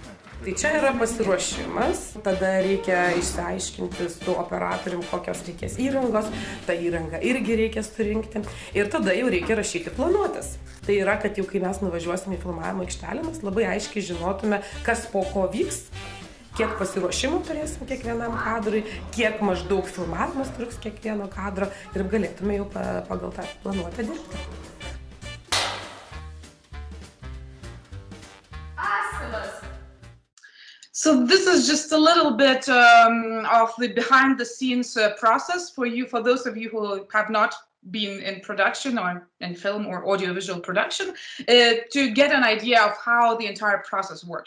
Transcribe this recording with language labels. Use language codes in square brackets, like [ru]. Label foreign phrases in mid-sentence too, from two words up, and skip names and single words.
[lt] Tai čia yra pasiruošimas, tada reikia išsiaiškinti su operatorium, kokios reikės įrangos, tą įrangą irgi reikia surinkti ir tada jau reikia rašyti planuotes. Tai yra, kad jau kai mes nuvažiuosime į filmavimo aikštelę, mes labai aiškiai žinotume, kas po ko vyks, kiek pasiruošimų turėsim kiekvienam kadrui, kiek maždaug filmavimas truks kiekvieno kadro ir galėtume jau pagal tą planuotę dirbti. [en] So this is just a little bit of the behind-the-scenes process for those of you who have not been in production or in film or audiovisual production, to get an idea of how the entire process works.